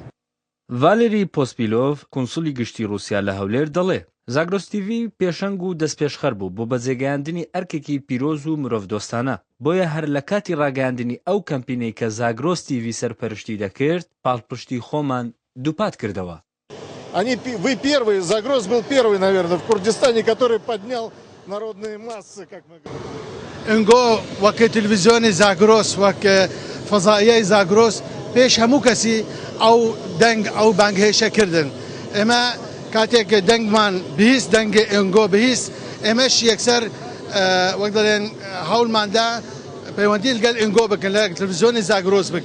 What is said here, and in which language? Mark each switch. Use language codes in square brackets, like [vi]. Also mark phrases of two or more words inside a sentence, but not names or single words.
[ckb] ڤالێری پۆسپیلۆڤ، کۆنسولی گشتی رووسیا لە هەولێر دەڵێ زاگرۆس تیڤی پێشەنگ و دەستپێشخەر بوو بۆ بەجێگەیاندنی ئەرکێکی پیرۆز و مرۆڤدۆستانە. بۆیە هەر لە کاتی ڕاگەاندنی ئەو کەمپینەی کە زاگرۆس تیڤی سەرپەرشتی دەکرد پاڵپشتی خۆمان دووپات کردەوە. [ru] Вы первый, Загроз был первый, наверное, в Курдистане, который поднял народные массы, как мы говорим. [ckb] انگو وەک تلڤیزیۆنی زاگرۆس وەک فەزاییای زاگرۆس پێش هەموو کەسی ئەو بانگهێشەکردن. ئێمە کاتێک دەنگمان بهیست دەنگی ئەنگۆ بهیست، ئێمەش یەکسەر وەک دەڵێن هەوڵماندا پەیوەندی لەگەڵ ئەنگۆ بکەن، لە تلڤیزیۆنی زاگرۆس بکەن.